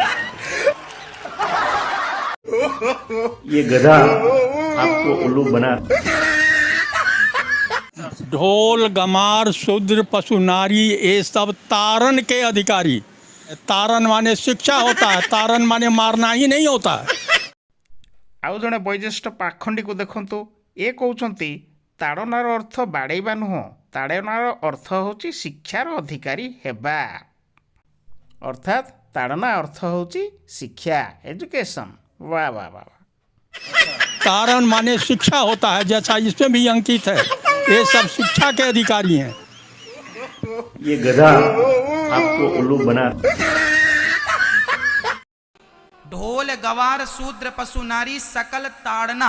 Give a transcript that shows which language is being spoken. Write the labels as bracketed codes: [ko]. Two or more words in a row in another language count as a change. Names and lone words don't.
[hi] ये गधा आपको उल्लू बना। ढोल गमार शूद्र पशु नारी ये सब तारण के अधिकारी। तारण माने शिक्षा होता है, तारण माने मारना ही नहीं होता है। [or] ଆଉ ଜଣେ ବୈଜେଷ୍ଠ ପାଖଣ୍ଡିକୁ ଦେଖନ୍ତୁ। ଏ କହୁଛନ୍ତି ତାଡ଼ନାର ଅର୍ଥ ବାଡ଼େଇବା ନୁହଁ, ତାଡ଼ନାର ଅର୍ଥ ହେଉଛି ଶିକ୍ଷାର ଅଧିକାରୀ ହେବା। ଅର୍ଥାତ୍ ତାଡ଼ନା ଅର୍ଥ ହେଉଛି ଶିକ୍ଷା, ଏଜୁକେସନ୍। [hi] वाह वाह वाह। तारण माने शिक्षा होता है, जैसा इसमें भी अंकित है, ये सब शिक्षा के अधिकारी हैं। ये गधा आपको उल्लू बना। ढोल गवार शूद्र पशु नारी सकल ताड़ना।